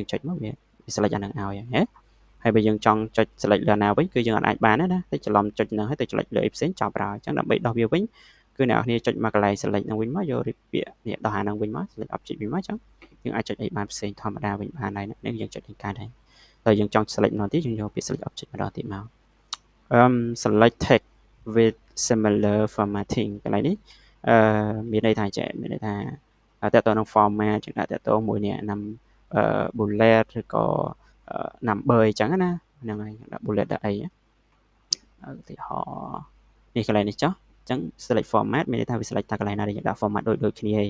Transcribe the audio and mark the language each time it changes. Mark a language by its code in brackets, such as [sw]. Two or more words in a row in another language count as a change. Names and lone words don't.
[km] យើងចុចមកវា select អាហ្នឹងឲ្យណាហើយបើយើងចង់ចុច select លើណាវិញគឺយើងអាចបានណាតែច្រឡំចុចហ្នឹងហើយទៅ select លើអីផ្សេងចប់ហើយអញ្ចឹងដើម្បីដោះវាវិញគឺអ្នកនរចុចមកកន្លែង select ហ្នឹងវិញមកយកពាក្យនេះដោះអាហ្នឹងវិញមក select object វិញមកអញ្ចឹងយើងអាចចុចអីបានផ្សេងធម្មតាវិញបានហើយនេះយើងចុចទាំងកើតហើយតែយើងចង់ select ម្ដងទៀតយើងយកពាក្យ [en] select object [km] ម្ដងទៀតមក [en] select text with similar formatting [km] កន្លែងនេះ មានន័យថាចេះមានន័យថាតើតើនឹង format ចឹងតើតើមួយនេះណាំbullet ឬក៏ number អញ្ចឹងណាហ្នឹងហើយដាក់ bullet ដាក់អីឧទា ហរណ៍នេះកន្លែងនេះចុះអញ្ចឹង [en] select format [km] មានន័យថាវា select តាកន្លែងណាដែលយើងដាក់ format ដូចគ្នាឯង